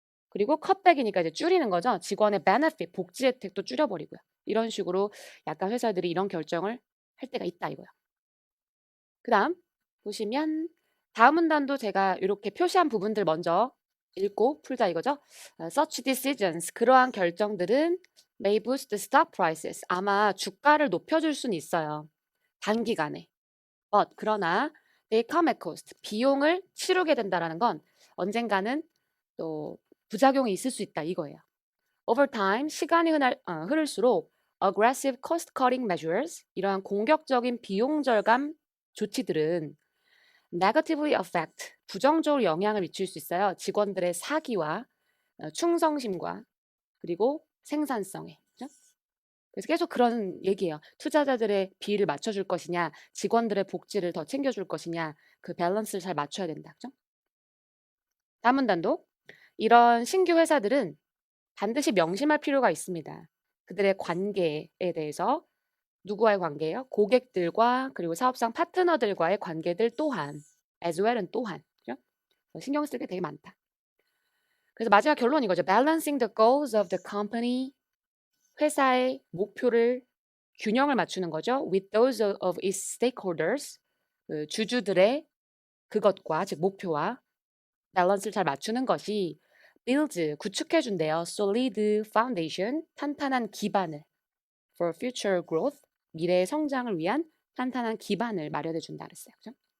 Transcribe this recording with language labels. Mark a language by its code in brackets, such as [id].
[ko] 그리고 컷백이니까 이제 줄이는 거죠. 직원의 benefit, 복지 혜택도 줄여버리고요. 이런 식으로 약간 회사들이 이런 결정을 할 때가 있다 이거야. 그다음 보시면 다음 문단도 제가 이렇게 표시한 부분들 먼저 읽고 풀자 이거죠. [en] Such decisions, [ko] 그러한 결정들은 [en] may boost stock prices. [ko] 아마 주가를 높여줄 수는 있어요. 단기간에. [en] But [ko] 그러나 [en] they come at cost. [ko] 비용을 치르게 된다라는 건 언젠가는 또 부작용이 있을 수 있다 이거예요. [en] Over time, [ko] 시간이 흐를수록 [en] aggressive cost cutting measures, [ko] 이러한 공격적인 비용 절감 조치들은 [en] negatively affect, [ko] 부정적으로 영향을 미칠 수 있어요. 직원들의 사기와 충성심과 그리고 생산성에. 그죠? 그래서 계속 그런 얘기예요. 투자자들의 비율을 맞춰줄 것이냐, 직원들의 복지를 더 챙겨줄 것이냐, 그 밸런스를 잘 맞춰야 된다. 그죠? 다음 문단도 이런 신규 회사들은 반드시 명심할 필요가 있습니다. 그들의 관계에 대해서 누구와의 관계예요? 고객들과 그리고 사업상 파트너들과의 관계들 또한 [en] as well [ko] 은 또한 그죠? 신경 쓸 게 되게 많다. 그래서 마지막 결론 이거죠. [en] Balancing the goals of the company, [ko] 회사의 목표를 균형을 맞추는 거죠. [en] With those of its stakeholders, [ko] 그 주주들의 그것과 즉 목표와 밸런스를 잘 맞추는 것이 build 구축해 준대요. [en] solid foundation [ko] 탄탄한 기반을 [en] for future growth [ko] 미래의 성장을 위한 탄탄한 기반을 마련해 준다 그랬어요. 그죠?